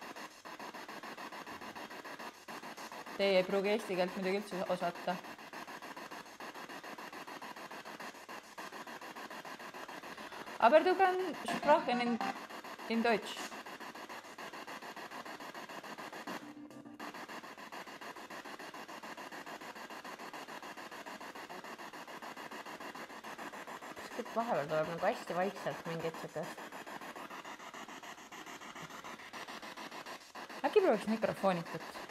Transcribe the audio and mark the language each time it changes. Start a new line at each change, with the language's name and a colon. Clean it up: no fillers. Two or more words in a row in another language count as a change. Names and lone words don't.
Estonian: Teie ei pruugi eesti keelt midagi üldse osata.
German: Aber du kannst sprechen in Deutsch.
Estonian: Vahepeal tuleb nagu hästi vaikselt mingit sükest. Äkki prooviks mikrofoonitut?